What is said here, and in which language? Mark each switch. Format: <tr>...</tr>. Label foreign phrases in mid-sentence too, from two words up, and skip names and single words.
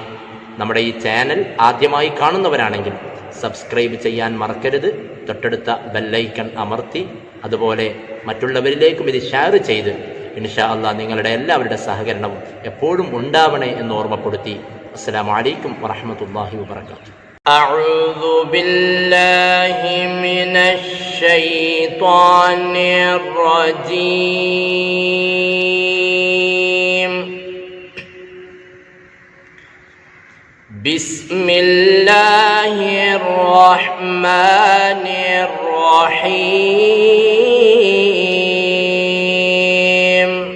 <ml>നമ്മുടെ ഈ ചാനൽ ആദ്യമായി കാണുന്നവരാണെങ്കിൽ സബ്സ്ക്രൈബ് ചെയ്യാൻ മറക്കരുത്. തൊട്ടടുത്ത ബെല്ലൈക്കൺ അമർത്തി അതുപോലെ മറ്റുള്ളവരിലേക്കും ഇത് ഷെയർ ചെയ്ത്</ml> <ar>إن شاء الله</ar> <ml>നിങ്ങളുടെ എല്ലാവരുടെ സഹകരണവും എപ്പോഴും ഉണ്ടാവണേ എന്ന് ഓർമ്മപ്പെടുത്തി.</ml> <ar>السلام عليكم ورحمة الله وبركاته. أعوذ بالله من الشيطان الرجيم. بسم الله الرحمن الرحيم.</ar>